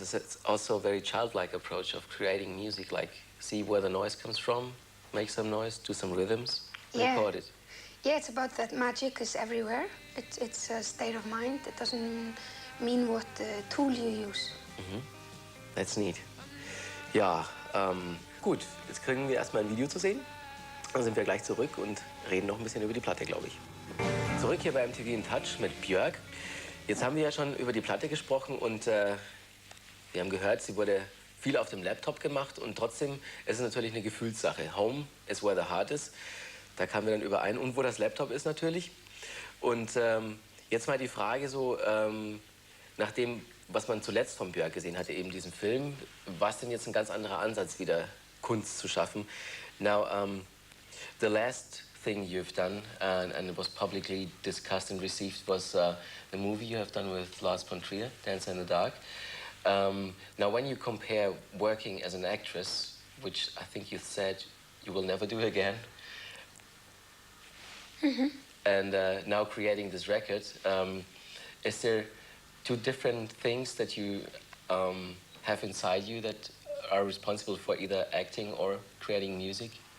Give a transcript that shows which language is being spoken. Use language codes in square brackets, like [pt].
[en] It's also a very childlike approach of creating music, like see where the noise comes from, make some noise, do some rhythms, record it. Yeah, it's about that magic is everywhere. It's a state of mind. It doesn't mean what tool you use. That's neat. [de] Ja, gut. Jetzt kriegen wir erstmal ein Video zu sehen. Dann sind wir gleich zurück und reden noch ein bisschen über die Platte, glaube ich. Zurück hier bei MTV in Touch mit Björk. Jetzt haben wir ja schon über die Platte gesprochen und wir haben gehört, sie wurde viel auf dem Laptop gemacht und trotzdem ist es natürlich eine Gefühlssache. [en] Home is where the heart is. [de] Da kamen wir dann überein. Und wo das Laptop ist natürlich. Und jetzt mal die Frage so, nach dem, was man zuletzt von Björk gesehen hatte, eben diesen Film, war es denn jetzt ein ganz anderer Ansatz, wieder Kunst zu schaffen? [en] Now, the last thing you've done, and it was publicly discussed and received, was the movie you have done with Lars von Trier, Dancer in the Dark. Now, when you compare working as an actress, which I think you said you will never do again, and now creating this record, is there two different things that you have inside you that are responsible for either acting or creating music?